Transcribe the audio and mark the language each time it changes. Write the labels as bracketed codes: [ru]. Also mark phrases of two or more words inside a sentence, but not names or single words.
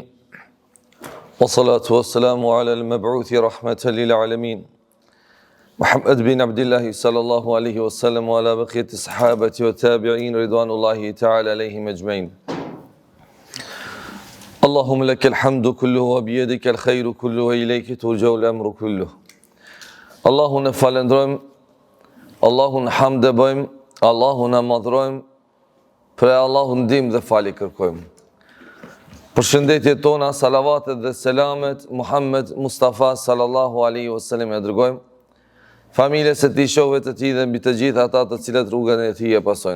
[ar] والصلاة والسلام على المبعوث رحمة للعالمين. محمد بن عبد الله صلى الله عليه وسلم وعلى بقية الصحابة والتابعين رضوان الله تعالى عليهم أجمعين. اللهم لك الحمد كله وبيدك الخير كله وإليك ترجع الأمر كله. [sq] Allahun e falendrojmë, Allahun hamd e bëjmë, Allahun e madhrojmë, për Allahun ndihmë dhe falje kërkojmë. Përshëndetje tona, salavatet dhe selamet, Muhammed Mustafa [ar] صلى الله عليه وسلم [sq] e dërgojmë, familjes e tij, shokëve të tij dhe mbi të gjithë ata të cilët rrugën e tij e pasojnë.